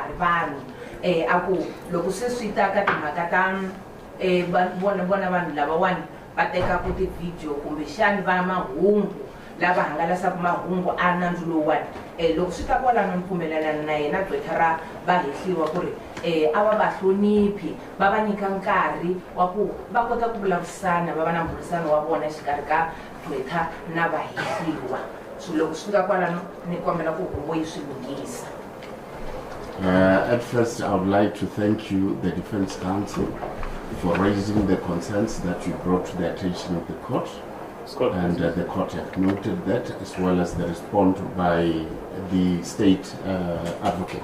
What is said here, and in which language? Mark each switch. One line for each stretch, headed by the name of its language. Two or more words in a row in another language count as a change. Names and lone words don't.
Tsonga: ri vanhu a ku loko se swi ta ka timhaka ta vona vanhu lavawani va teka ku ti-video kumbexani va mahungu lava hangalasaka mahungu a nandzu lowuwani loko swi ta kwalano ni pfumelelana na yena gqwetha ra vahehliwa ku ri a va va hloniphi va va nyika nkarhi wa ku va kota ku vulavurisana va va na mburisano wa vona exikarhi ka gqwetha na vahehliwa so loko swi fika kwalano ni kombela ku huvo yi swi lunghisa.
English: At first, I would like to thank you, the Defense Counsel, for raising the concerns that you brought to the attention of the court. And the court have noted that, as well as the response by the state advocate.